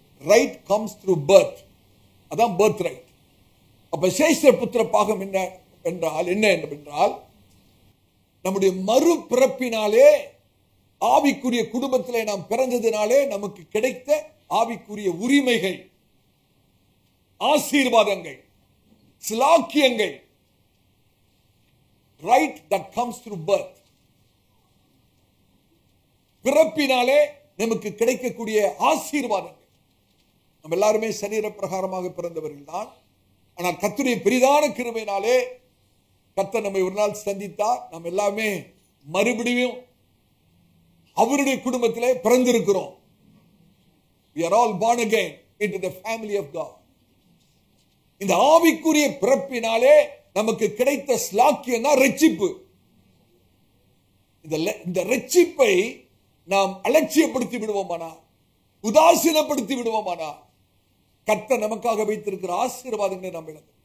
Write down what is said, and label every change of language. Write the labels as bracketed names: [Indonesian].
[English] Right comes through birth. [Tamil] அதான் birth right. அப்ப சேஷ புத்திர பாகம் என்ன என்றால் நம்முடைய மறுபிறப்பினாலே, ஆவிக்குரிய குடும்பத்திலே நாம் பிறந்ததினாலே நமக்கு கிடைத்த ஆவிக்குரிய உரிமைகள், ஆசீர்வாதங்கள், சிலாக்கியங்கள். [English] Right that comes through birth. [Tamil] பிறப்பினாலே நமக்கு கிடைக்கக்கூடிய ஆசீர்வாதங்கள். நம்ம எல்லாருமே சரீர பிரகாரமாக பிறந்தவர்கள் தான். ஆனால் கர்த்தருடைய பெரிதான கிருபையினாலே கர்த்தர் நம்மை ஒரு நாள் சந்தித்தார். நாம் எல்லாமே மறுபடியும் அவருடைய குடும்பத்திலே பிறந்திருக்கிறோம். [English] We are all born again into the family of God. [Tamil] இந்த ஆவிக்குரிய பிறப்பினாலே நமக்கு கிடைத்த ஸ்லாக்கியம் தான் ரட்சிப்பு. இந்த ரட்சிப்பை நாம் அலட்சியப்படுத்தி விடுவோமானா, உதாசீனப்படுத்தி விடுவோமானா, கர்த்தர் நமக்காக வைத்திருக்கிற ஆசீர்வாதங்களை நாம் இழந்து.